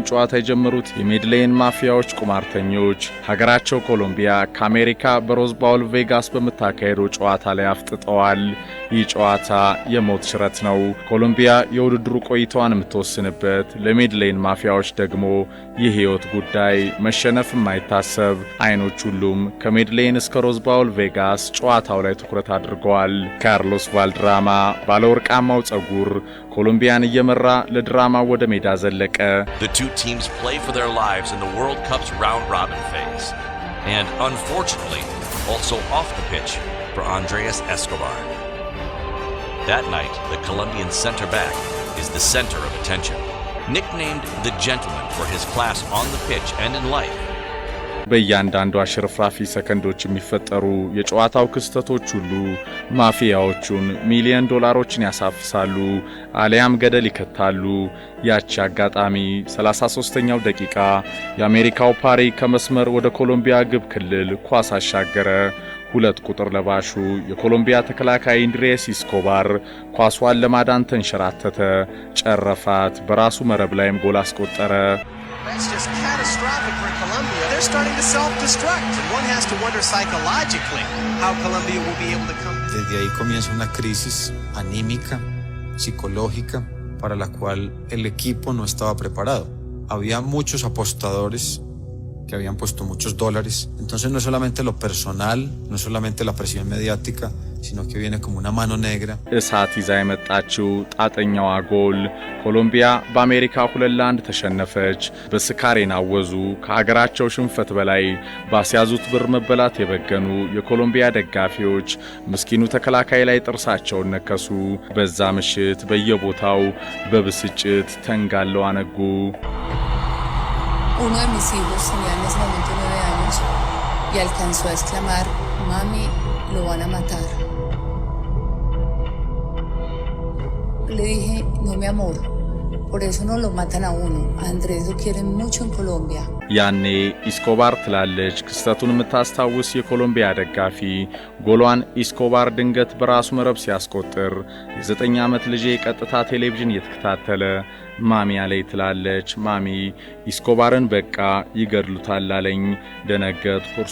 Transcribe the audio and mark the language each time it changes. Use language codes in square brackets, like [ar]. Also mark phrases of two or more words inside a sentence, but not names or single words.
[am] ጨዋታ የጀመሩት የሜድሌን ማፊያዎች ቁማርተኞች ሀገራቸው ኮሎምቢያ ከአሜሪካ በሮዝ ባውል ቬጋስ በምታካሄደው ጨዋታ ላይ አፍጥጠዋል። ይህ ጨዋታ የሞት ሽረት ነው። ኮሎምቢያ የውድድሩ ቆይታዋን የምትወስንበት፣ ለሜድሌን ማፊያዎች ደግሞ የህይወት ጉዳይ፣ መሸነፍ የማይታሰብ አይኖች ሁሉም ከሜድሌን እስከ ሮዝ ባውል ቬጋስ ጨዋታው ላይ ትኩረት አድርገዋል። ካርሎስ ቫልድራማ ባለወርቃማው ጸጉር ኮሎምቢያን እየመራ ለድራማው ወደ ሜዳ ዘለቀ። [en] The two teams play for their lives in the World Cup's round-robin phase, and unfortunately, also off the pitch for Andrés Escobar. That night, the Colombian center-back is the center of attention. Nicknamed the Gentleman for his class on the pitch and in life. [am] በእያንዳንዱ አሽርፍራፊ ሰከንዶች የሚፈጠሩ የጨዋታው ክስተቶች ሁሉ ማፊያዎቹን ሚሊዮን ዶላሮችን ያሳፍሳሉ አሊያም ገደል ይከታሉ። ያቺ አጋጣሚ 33ኛው ደቂቃ የአሜሪካው ፓሪ ከመስመር ወደ ኮሎምቢያ ግብ ክልል ኳስ አሻገረ። 2 ቁጥር ለባሹ የኮሎምቢያ ተከላካይ አንድሬስ ኢስኮባር ኳሷን ለማዳን ተንሸራተተ፣ ጨረፋት፣ በራሱ መረብ ላይም ጎል አስቆጠረ። [en] That's just catastrophic for Colombia. They're starting to self-destruct, and one has to wonder psychologically how Colombia will be able to come. [es] Desde ahí comienza una crisis anímica, psicológica, para la cual el equipo no estaba preparado. Había muchos apostadores que habían puesto muchos dólares. Entonces no es solamente lo personal, no es solamente la presión mediática, sino que viene como una mano negra. [am] እሳት ይዛ የመጣችው ጣጠኛዋ ጎል ኮሎምቢያ በአሜሪካ 2-1 ተሸነፈች። በስካር የናወዙ ከሀገራቸው ሽንፈት በላይ ባስያዙት ብር መበላት የበገኑ የኮሎምቢያ ደጋፊዎች ምስኪኑ ተከላካይ ላይ ጥርሳቸውን ነከሱ። በዛ ምሽት በየቦታው በብስጭት ተንጋለው አነጉ። [es] Uno de mis hijos tenía en ese momento 9 años y alcanzó a exclamar, mami, lo van a matar. Le dije, no mi amor, por eso no lo matan a uno. A Andrés lo quieren mucho en Colombia. [am] ያኔ ኢስኮባር ትላለች ክስተቱን የምታስታውስ የኮሎምቢያ ደጋፊ። ጎሏን ኢስኮባር ድንገት በራሱ መረብ ሲያስቆጥር የ9 ዓመት ልጄ ቀጥታ ቴሌቪዥን እየተከታተለ ማሚ አለኝ ትላለች። ማሚ ኢስኮባርን በቃ ይገድሉታል አለኝ። ደነገጥኩ። እርሱ